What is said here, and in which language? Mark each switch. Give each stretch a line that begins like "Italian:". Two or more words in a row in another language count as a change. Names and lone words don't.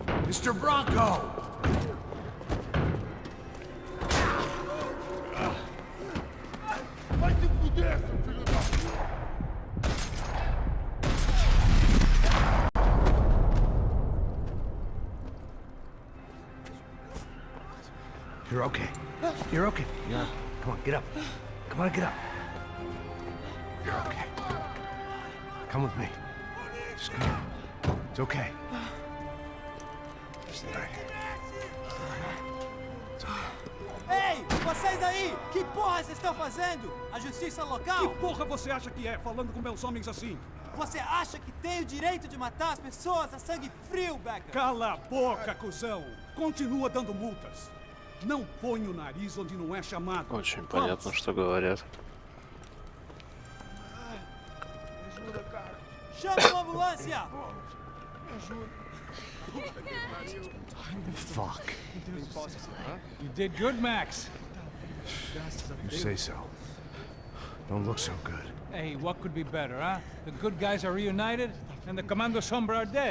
English: Mr. Bronco!
Portuguese: Vai se fuder, seu filho da...
English: You're okay. You're okay. Yeah. Come on, get up. Come on, get up. You're okay. Come with me. Just come on. It's okay. It's all right.
Portuguese: Ei, vocês aí! Que porra vocês estão fazendo? A justiça local? Que porra você acha que é, falando com meus homens assim? Você acha que tem o direito de matar as pessoas a sangue frio, Becker? Cala a boca, cuzão! Continua dando multas. Não põe o nariz onde não é chamado.
Russian: Очень понятно, что говорят.
Portuguese: Chama uma ambulância!
English: Fuck. You did good, Max. You say so. Don't look so good. Hey, what could be better, huh? The good guys are reunited, and the Commando Sombra are dead.